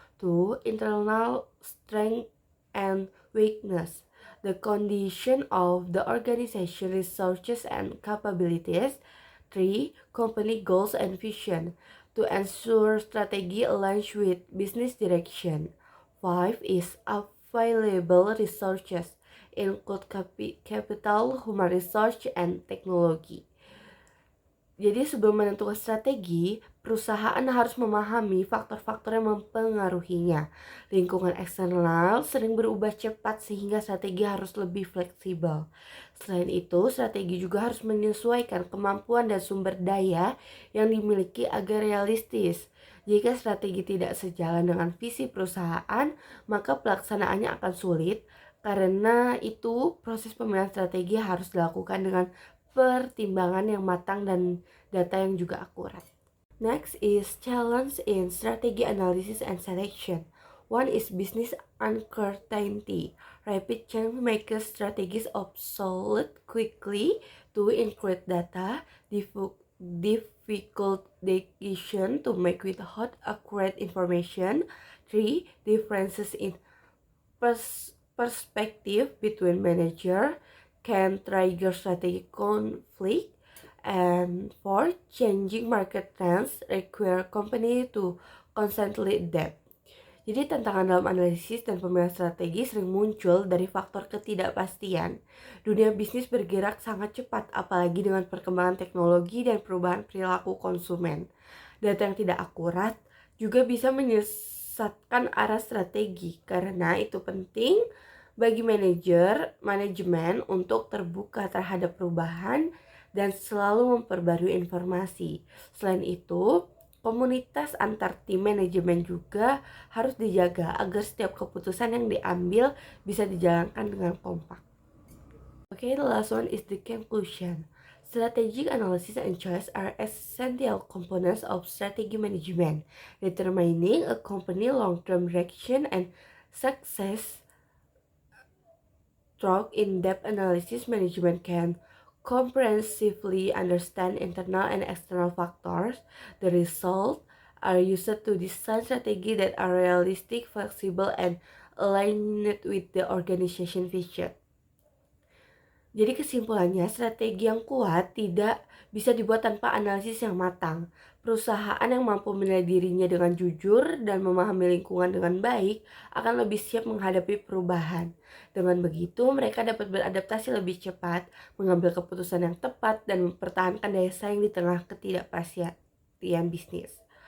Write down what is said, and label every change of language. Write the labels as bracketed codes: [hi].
[en] Two, internal strength and weakness, the condition of the organization, resources, and capabilities. Three, company goals and vision, to ensure strategy aligns with business direction. Five is available resources, include capital, human resource, and technology. [id] Jadi sebelum menentukan strategi, perusahaan harus memahami faktor-faktor yang mempengaruhinya. Lingkungan eksternal sering berubah cepat sehingga strategi harus lebih fleksibel. Selain itu, strategi juga harus menyesuaikan kemampuan dan sumber daya yang dimiliki agar realistis. Jika strategi tidak sejalan dengan visi perusahaan, maka pelaksanaannya akan sulit. Karena itu, proses pemilihan strategi harus dilakukan dengan pertimbangan yang matang dan data yang juga akurat. [en] Next is challenge in strategy analysis and selection. One is business uncertainty. Rapid change makes strategies obsolete quickly. Two, include data. Difficult decision to make without accurate information. Three, differences in perspective between manager can trigger strategic conflict. And four, changing market trends require company to constantly adapt. [id] Jadi tantangan dalam analisis dan pemilihan strategi sering muncul dari faktor ketidakpastian. Dunia bisnis bergerak sangat cepat, apalagi dengan perkembangan teknologi dan perubahan perilaku konsumen. Data yang tidak akurat juga bisa menyesatkan arah strategi. Karena itu penting bagi manajemen untuk terbuka terhadap perubahan dan selalu memperbarui informasi. Selain itu, komunitas antar tim manajemen juga harus dijaga agar setiap keputusan yang diambil bisa dijalankan dengan kompak. [en] Okay, the last one is the conclusion. Strategic analysis and choice are essential components of strategy management, determining a company's long-term direction and success. Through in-depth analysis, management can comprehensively understand internal and external factors. The results are used to design strategies that are realistic, flexible, and aligned with the organization vision. [id] Jadi kesimpulannya, strategi yang kuat tidak bisa dibuat tanpa analisis yang matang. Perusahaan yang mampu menilai dirinya dengan jujur dan memahami lingkungan dengan baik akan lebih siap menghadapi perubahan. Dengan begitu, mereka dapat beradaptasi lebih cepat, mengambil keputusan yang tepat, dan mempertahankan daya saing di tengah ketidakpastian bisnis.